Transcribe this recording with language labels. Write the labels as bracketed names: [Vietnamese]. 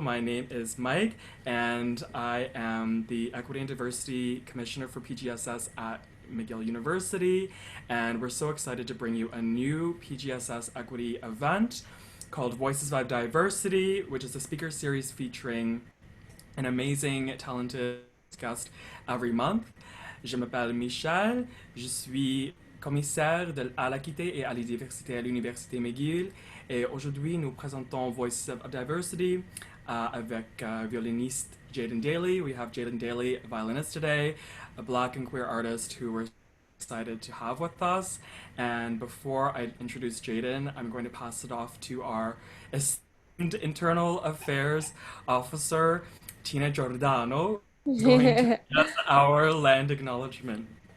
[English] My name is Mike, and I am the Equity and Diversity Commissioner for PGSS at McGill University. And we're so excited to bring you a new PGSS Equity event called Voices of Diversity, which is a speaker series featuring an amazing, talented guest every month. [French] Je m'appelle Michel, je suis commissaire à l'équité et à la diversité à l'Université McGill. Et aujourd'hui, nous présentons Voices of Diversity avec violiniste Jaedon Daly. [English] We have Jaedon Daly, a violinist today, a black and queer artist who we're excited to have with us. And before I introduce Jaden, I'm going to pass it off to our esteemed internal affairs officer, Tina Giordano, going to get our land acknowledgement.